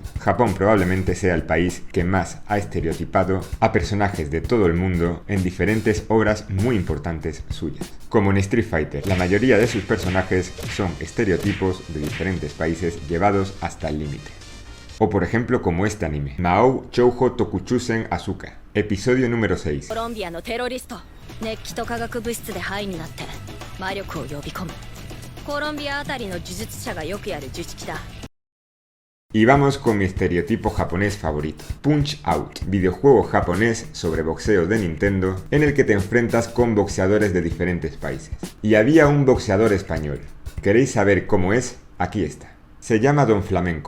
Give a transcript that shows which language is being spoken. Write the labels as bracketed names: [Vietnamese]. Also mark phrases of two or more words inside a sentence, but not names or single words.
[Spanish] Japón probablemente sea el país que más ha estereotipado a personajes de todo el mundo en diferentes obras muy importantes suyas. Como en Street Fighter, la mayoría de sus personajes son estereotipos de diferentes países llevados hasta el límite. O por ejemplo como este anime, Mahou Shoujo Tokuchusen Asuka, episodio número 6. [Japanese] コロンビアのテロリスト、熱気と化学物質でハイになって魔力を呼び込む。コロンビアあたりの呪術者がよくやる呪式だ。 [Spanish] Y vamos con mi estereotipo japonés favorito, Punch Out, videojuego japonés sobre boxeo de Nintendo en el que te enfrentas con boxeadores de diferentes países. Y había un boxeador español. ¿Queréis saber cómo es? Aquí está. Se llama Don Flamenco.